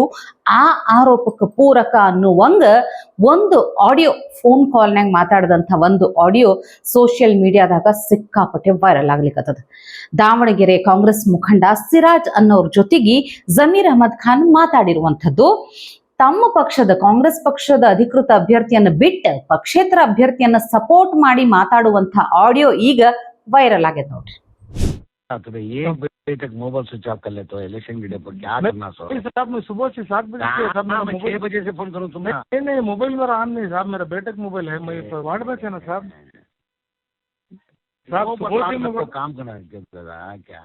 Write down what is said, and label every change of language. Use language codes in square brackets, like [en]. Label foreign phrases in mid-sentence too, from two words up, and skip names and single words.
[kn] ಆ ಆರೋಪಕ್ಕೆ ಪೂರಕ ಅನ್ನುವಂಗ ಒಂದು ಆಡಿಯೋ, ಫೋನ್ ಕಾಲ್ನಾಗ ಮಾತಾಡಿದಂಥ ಒಂದು ಆಡಿಯೋ ಸೋಷಿಯಲ್ ಮೀಡಿಯಾದಾಗ ಸಿಕ್ಕಾಪಟ್ಟೆ ವೈರಲ್ ಆಗ್ಲಿಕ್ಕತ್ತದ. ದಾವಣಗೆರೆ ಕಾಂಗ್ರೆಸ್ ಮುಖಂಡ ಸಿರಾಜ್ ಅನ್ನೋರ್ ಜೊತೆಗೆ ಜಮೀರ್ ಅಹಮದ್ ಖಾನ್ ಮಾತಾಡಿರುವಂಥದ್ದು. ತಮ್ಮ ಪಕ್ಷದ ಕಾಂಗ್ರೆಸ್ ಪಕ್ಷದ ಅಧಿಕೃತ ಅಭ್ಯರ್ಥಿಯನ್ನು ಬಿಟ್ಟು ಪಕ್ಷೇತರ ಅಭ್ಯರ್ಥಿಯನ್ನ ಸಪೋರ್ಟ್ ಮಾಡಿ ಮಾತಾಡುವಂತ ಆಡಿಯೋ ಈಗ ವೈರಲ್ ಆಗಿದೆ ನೋಡ್ರಿ. [hi] एक बजे तक [en] mobile switch off [hi] कर लेते हो इलेक्शन के डे पर क्या करना सो साहब मैं सुबह से 7 बजे से साहब मैं 6 बजे से फोन करूँ तुम्हें? नहीं मोबाइल मेरा ऑन नहीं साहब, मेरा बेटे का मोबाइल है, मैं वार्ड में थे ना साहब। साहब सुबह से मोबाइल काम करना क्या